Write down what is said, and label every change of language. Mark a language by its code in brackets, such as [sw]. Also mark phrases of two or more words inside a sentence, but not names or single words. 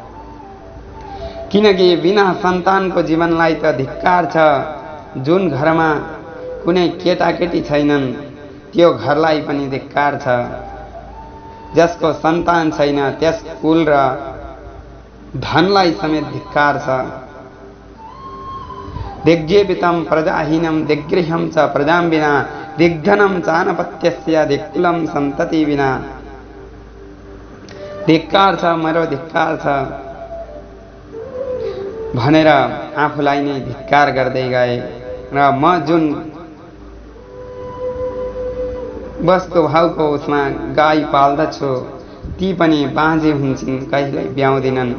[ne] किनकि बिना सन्तानको जीवनलाई त धिक्कार छ। जुन घरमा कुनै केटाकेटी छैनन् त्यो घरलाई पनि धिक्कार छ। जसको सन्तान छैन त्यस कुल र धनलाई समेत धिक्कार छ। [sa] दिग्जीवितं प्रजाहीनं दिग्गृहं च प्रजां विना दिग्धनं चानपत्यस्य दिक्कुलं सन्तति विना। [ne] धिक्कार छ, मेरो धिक्कार छ भनेर आफूलाई नै धिक्कार गर्दै गए र म जुन वस्तुभावको उसमा गाई पाल्दछु, ती पनि बाँझे हुन्छन्, कहिल्यै ब्याउँदिनन्।